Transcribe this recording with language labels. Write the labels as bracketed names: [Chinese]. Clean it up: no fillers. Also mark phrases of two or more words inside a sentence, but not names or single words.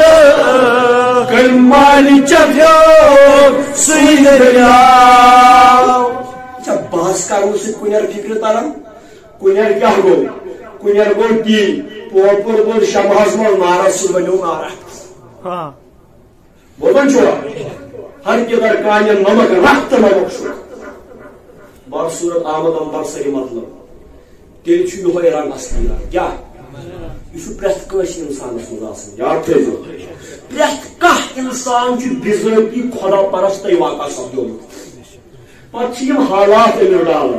[Kashmiri] کٔمۍ مالہِ چپیو سُے دٔریاو بحث کرنہٕ سۭتۍ کُنٮ۪ر فِکرِ تران کُنٮ۪ر کیٛاہ گوٚو کُنٮ۪ر گوٚو تی پوپُر گوٚو شمہس منٛز نارس سُہ بنیو نارا بوزان چھُوا ہر کِدھر کانٮ۪ن نمک رکھ تہٕ نمک چھُ بدصوٗرت آمد انبر صحیح مطلب تیٚلہِ چھُ یِہوے رنگ اصلی کیٛاہ یہِ چھُ پرٛٮ۪تھ کٲنٛسہِ انسانس منٛز آسان یاد تھٲیزیو پرٛٮ۪تھ کانٛہہ انسان چھُ بِذٲتی خۄدا پرستے واقع سپدیومُت پتہٕ چھِ یِم حالات أمِس ڈالان